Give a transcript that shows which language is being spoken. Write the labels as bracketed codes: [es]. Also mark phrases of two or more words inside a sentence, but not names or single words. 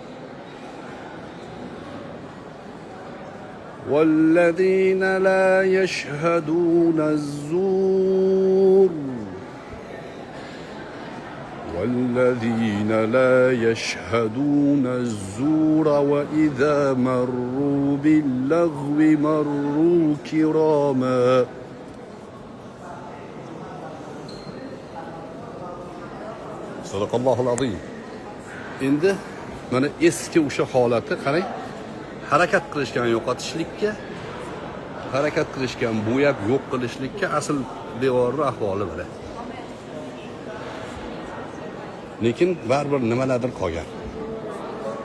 [ar] والذين لا يشهدون الزور وإذا مروا باللغو مروا كراما صدق الله العظيم. [uz] Endi mana eski o'sha holati qarang, harakat qilishgan yo'qotishlikka, harakat qilishgan bo'yab yo'q qilishlikka asl devorning ahvoli mana. Lekin baribir nimalardir qolgan.